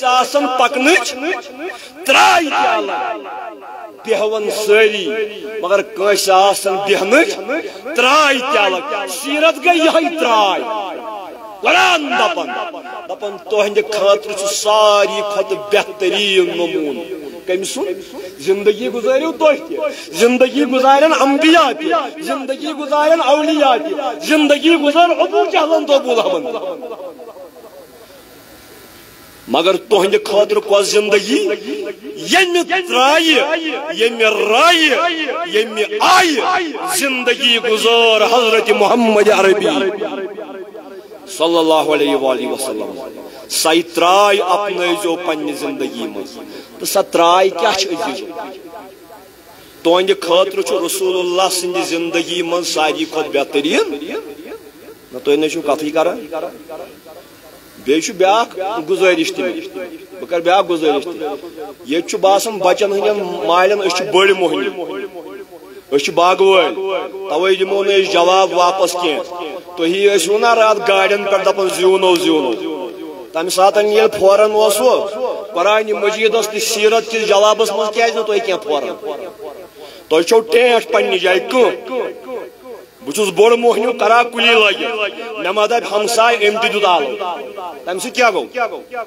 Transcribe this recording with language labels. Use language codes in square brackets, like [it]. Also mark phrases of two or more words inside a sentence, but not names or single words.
[ks] آسان پکنٕچ ترٛاے تہِ الگ بیہوان سٲری مگر کٲنٛسہِ آسان بیہنٕچ ترٛاے تہِ الگ سیرت گٔے یِہے ترٛاے قرآن دپان تُہنٛدِ خٲطرٕ چھُ ساروی کھۄتہٕ بہتریٖن نموٗنہٕ کٔمۍ سُنٛد زندگی گُزٲرِو تُہۍ تہِ زندگی گُزارن انبیا تہِ زندگی گُزارن اولیاء تہِ زندگی گُزار ابو جہلن تہٕ ابو لہبن مگر تُہنٛدِ خٲطرٕ کۄس زندگی ییٚمہِ ترٛایہِ ییٚمہِ رایہِ ییٚمہِ آیہِ زندگی گُزار حضرت محمد عربی [ar] صلی اللہ علیہ وآلہ وسلم [ks] سائی ترائی اپنائیزو پنی زندگی مز تو سا ترائی کیا عزیزو تہنٛدِ خٲطرٕ چھُ رسول اللہ سٕنٛدِ زندگی مز ساری کھۄتہٕ بہتریٖن نہ تُہۍ نہ چھُو کتھٕے کران بیٚیہِ چھُ بیٛاکھ گُزٲرِش تہِ بہٕ کرٕ بیٛاکھ گُزٲرِش تہِ ییٚتہِ چھُ باسان بچن ہٕنٛدٮ۪ن مالٮ۪ن أسۍ چھِ بٔڑۍ موہنی أسۍ چھِ باغہٕ وٲلۍ توے دِمو نہٕ أسۍ جواب واپس کینٛہہ تُہی ٲسِو نا راتھ گاڑٮ۪ن پٮ۪ٹھ دپان زیوٗنو زیوٗنو تمہِ ساتہٕ ییٚلہِ فوراً اوسوٕ قرآنِ مجیٖدس تہِ سیٖرت کِس جوابس منٛز کیازِ نہٕ تُہۍ کینٛہہ فوراً تۄہہِ چھو ٹیٹھ پننہِ جایہِ بہٕ چھُس بوٚڑ موہنیوٗ کران کُلی لٲگِتھ مےٚ ما دپہِ ہمساے أمۍ تہِ دیُت آلو تمہِ سۭتۍ کیٛاہ گوٚو